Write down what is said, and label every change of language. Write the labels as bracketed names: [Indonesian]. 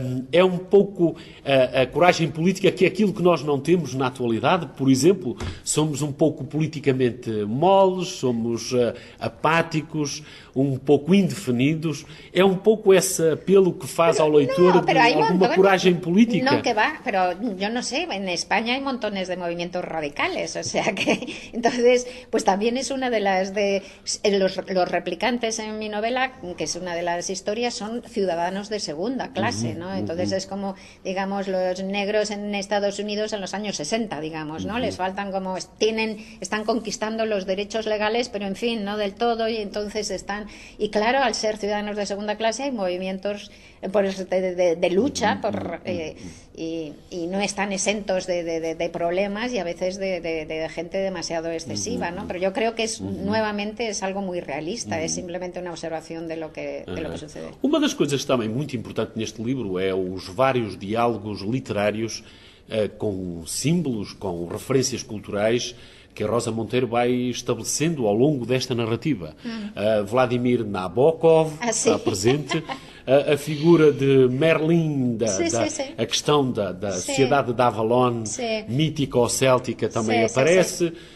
[Portuguese] é um pouco a coragem política, que é aquilo que nós não temos na atualidade. Por exemplo, somos um pouco politicamente moles, somos apáticos, um pouco indefinidos. É um pouco esse apelo que faz ao leitor alguma coragem política. Não, que vá, [Spanish] pero yo no sé, en España hay montones de movimientos radicales, o sea que, entonces, pues también es una de las de los replicantes en mi novela, que es una de las historias, son ciudadanos de segunda clase, ¿no? Entonces es como, digamos, los negros en Estados Unidos en los años 60, digamos, ¿no? Les faltan como, están conquistando los derechos legales, pero en fin, no del todo, y entonces están, y claro, al ser ciudadanos de segunda clase hay movimientos de lucha por, y no están exentos de problemas y a veces de gente demasiado excesiva, ¿no? Pero yo creo que es, nuevamente, es algo muy realista, es simplemente una observación de lo que sucede. [Portuguese] Uma das coisas também muito importante neste livro é os vários diálogos literários com símbolos, com referências culturais que a Rosa Monteiro vai estabelecendo ao longo desta narrativa. Vladimir Nabokov está presente, a figura de Merlin, a questão da sociedade de Avalon, mítica ou céltica, também aparece.